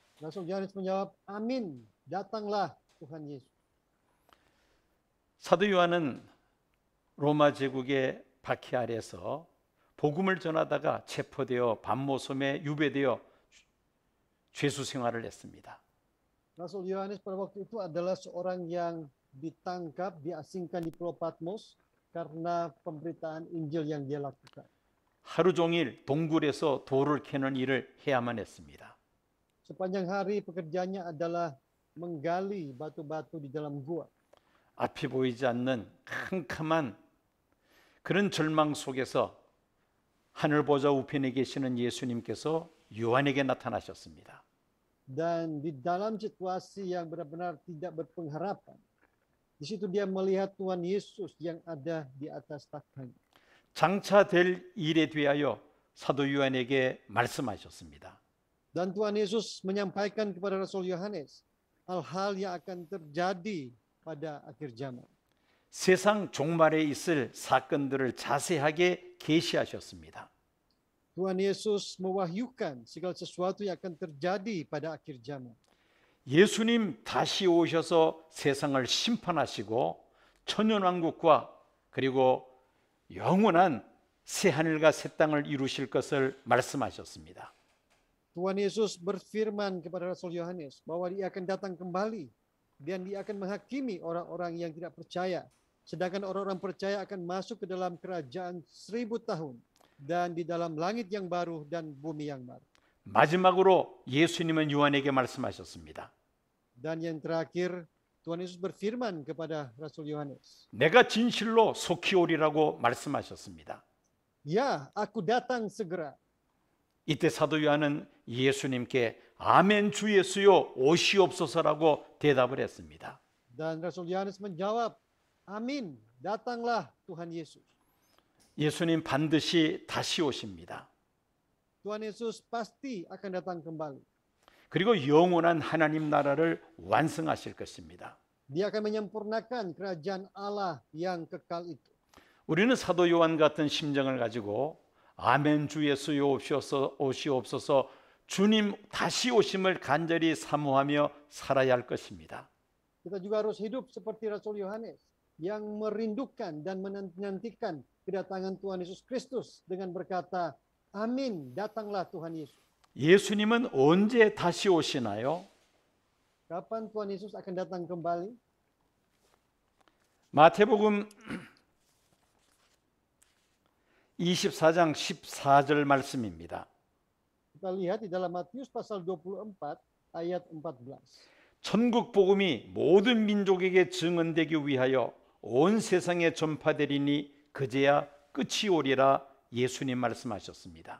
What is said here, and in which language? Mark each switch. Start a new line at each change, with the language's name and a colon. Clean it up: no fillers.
Indonesian: Rasul Yohanes menjawab, amin, datanglah Tuhan Yesus.
Korean: 사도 요한은 로마 제국의 박해 아래서 복음을 전하다가 체포되어 반모섬에 유배되어 죄수 생활을 했습니다.
Indonesian: Rasul Yohanes pada waktu itu adalah seorang yang ditangkap, diasingkan di Pulau Patmos karena pemberitaan Injil yang dia lakukan.
Korean: 하루 종일 동굴에서 돌을 캐는 일을 해야만 했습니다.
Indonesian: Sepanjang hari pekerjaannya adalah menggali batu-batu di dalam gua.
Korean: 앞이 보이지 않는 캄캄한 그런 절망 속에서 하늘 보좌 우편에 계시는 예수님께서 요한에게 나타나셨습니다.
Indonesian: Dan di dalam situasi yang benar-benar tidak berpengharapan, di situ dia melihat Tuhan Yesus yang ada di atas takhta.
Korean: 장차 될 일에 대하여 사도 요한에게 말씀하셨습니다.
Indonesian: Dan Tuhan Yesus menyampaikan kepada Rasul Yohanes hal-hal yang akan terjadi pada akhir zaman.
Korean: 세상 종말에 있을 사건들을 자세하게 계시하셨습니다.
Indonesian: Tuhan Yesus mewahyukan segala sesuatu yang akan terjadi pada akhir zaman.
Korean: 예수님 다시 오셔서 세상을 심판하시고 천년왕국과 그리고 영원한 새 하늘과 새 땅을 이루실 것을 말씀하셨습니다.
Indonesian: Tuhan Yesus berfirman kepada Rasul Yohanes bahwa dia akan datang kembali dan dia akan menghakimi orang-orang yang tidak percaya. Sedangkan orang-orang percaya akan masuk ke dalam kerajaan 1000 tahun dan di dalam langit yang baru dan bumi yang baru.
Korean: 마지막으로 예수님은 요한에게 말씀하셨습니다.
Indonesian: Dan yang terakhir, Tuhan Yesus berfirman kepada Rasul Yohanes,
Korean: 내가 진실로 속히 오리라고 말씀하셨습니다.
Indonesian: ya, aku datang segera.
Korean: 이때 사도 요한은 예수님께 아멘 주 예수여 오시옵소서라고 대답을 했습니다.
Indonesian: Dan Rasul Yohanes menjawab, amin, datanglah Tuhan Yesus.
Korean: 예수님 반드시 다시 오십니다.
Indonesian: Tuhan Yesus pasti akan datang kembali.
Korean: 그리고 영원한 하나님 나라를 완성하실 것입니다.
Indonesian: Dia akan menyempurnakan kerajaan Allah yang kekal itu.
Korean: 우리는 사도 요한 같은 심정을 가지고 아멘 주 예수여 오시옵소서 주님 다시 오심을 간절히 사모하며 살아야 할 것입니다.
Indonesian: Kita juga harus hidup seperti Rasul Yohanes yang merindukan dan menantikan kedatangan Tuhan Yesus Kristus dengan berkata, amin, datanglah Tuhan Yesus.
Korean: 예수님은 언제 다시 오시나요?
Indonesian: Kapan Tuhan Yesus akan datang kembali?
Korean: 마태복음 24장 14절 말씀입니다.
Indonesian: Kita lihat di dalam Matius pasal 24 ayat 14.
Korean: 천국 복음이 모든 민족에게 증언되기 위하여 온 세상에 전파되리니 그제야 끝이 오리라 예수님 말씀하셨습니다.